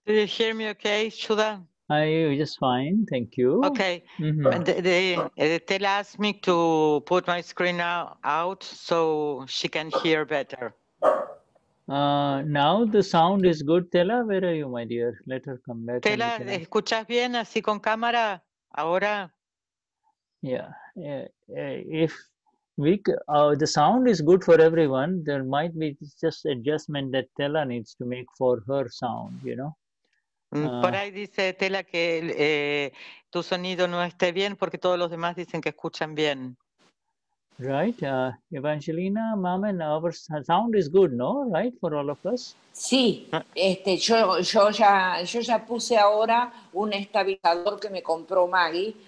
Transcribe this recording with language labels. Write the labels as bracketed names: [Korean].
[English] Do you hear me okay, Shuddha? I just fine, thank you. Okay. Mhm. Tell asked me to put my screen out so she can hear better. Now the sound is good. Tela, where are you, my dear? Let her come back. And we Tela, can... [Spanish] ¿escuchas bien así con cámara? Ahora. [English] Yeah. If the sound is good for everyone, there might be just adjustment that Tela needs to make for her sound, you know. [Spanish] Por ahí dice Tela que tu sonido no esté bien porque todos los demás dicen que escuchan bien. [English] Right, Evangelina, Mamen, our sound is good, no? Right, for all of us. [Spanish] Sí, yo ya puse ahora un estabilizador que me compró Maggie.